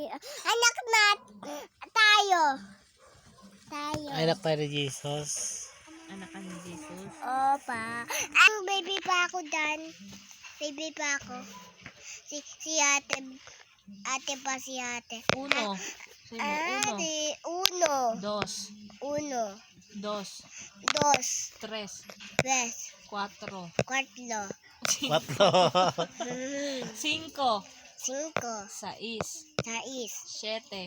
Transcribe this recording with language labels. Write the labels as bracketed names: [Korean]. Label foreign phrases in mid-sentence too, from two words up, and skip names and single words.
[Filipino] Anak na tayo. Anak tayo ni Jesus. Anak ka ni Jesus? Opa. Ang baby pa ako dan. Baby pa ako. Si ate. Ate pa si ate. [Spanish] Uno. Sino? Uno. Uno. Dos. Uno. Dos. Dos. Tres. Tres. Cuatro. Cuatro. Watlo. Cinco. Cinco. Seis. Seis. Siete.